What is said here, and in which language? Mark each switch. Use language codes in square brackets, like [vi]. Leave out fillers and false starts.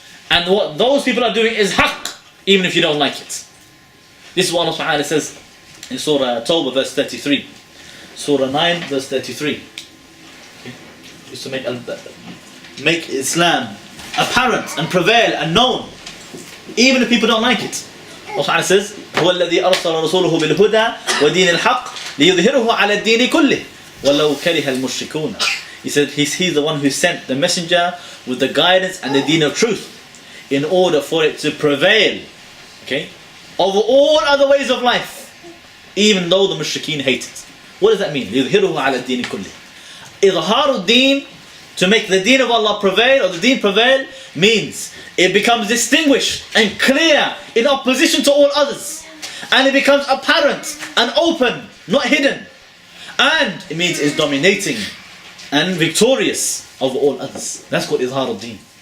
[en] And what those people are doing is haqq, even if you don't like it. This is what Allah subhanahu wa ta'ala says in Surah Tawbah verse 33. Surah 9 verse 33. Okay. Just to make Islam apparent and prevail and known, even if people don't like it. Allah subhanahu wa ta'ala says, [ar] هو الذي أرسل رسوله بالهدى ودين الحق ليظهره على الدين كله ولو كره المشركون. [en] He said he's the one who sent the messenger with the guidance and the deen of truth, in order for it to prevail, okay, over all other ways of life, even though the mushrikeen hate it. What does that mean? [ar] ليظهره على الدين كله. إظهار الدين, [en] to make the deen of Allah prevail, or the deen prevail, means it becomes distinguished and clear in opposition to all others, and it becomes apparent and open, not hidden, and it means it's dominating and victorious over all others. That's called izhar al-deen.